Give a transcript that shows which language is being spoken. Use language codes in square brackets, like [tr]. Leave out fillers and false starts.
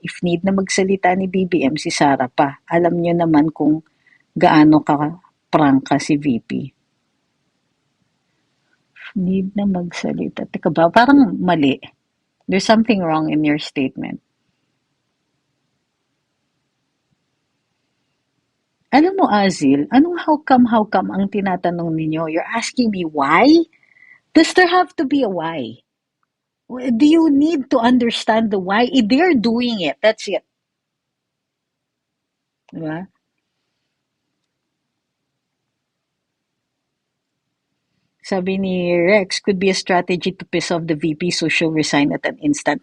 [tl] If need na magsalita ni BBM, si Sara pa. Alam niyo naman kung gaano ka-prangka si VP. Need na magsalita. Teka ba? Parang mali. [en] There's something wrong in your statement. [tl] Alam mo, Azil, anong how come ang tinatanong ninyo? [en] You're asking me why? Does there have to be a why? Do you need to understand the why? They're doing it. That's it. [tl] Diba? Sabi ni Rex, [en] could be a strategy to piss off the VP so she'll resign at an instant.